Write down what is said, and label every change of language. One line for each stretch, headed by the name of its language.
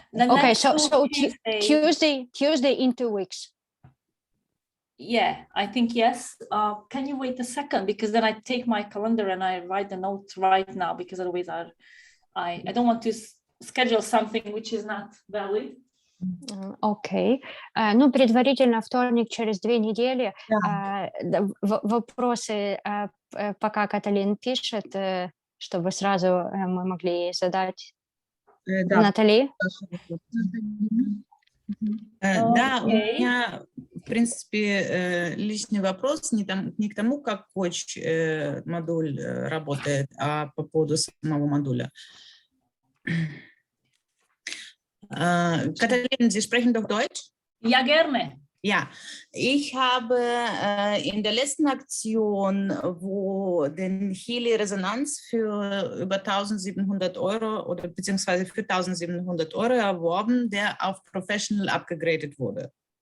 English: Okay, so Tuesday in 2 weeks. Yeah, I think yes. Can you wait a second, because then I take my calendar and I write the notes right now, because otherwise I don't want to schedule something which is not valid.
Russian: Окей. Ну, предварительно вторник через 2 недели. Вопросы, пока Каталин пишет, чтобы сразу мы могли задать. Натали? Да, у меня, в принципе, личный вопрос не к тому, как коуч-модуль работает, а по поводу самого модуля.
German: Kataline, Sie sprechen doch Deutsch? Ja, gerne. Ja, ich habe in der letzten Aktion, wo den Healy Resonanz für über 1.700 € oder beziehungsweise für 1.700 € erworben, der auf Professional abgegradet wurde.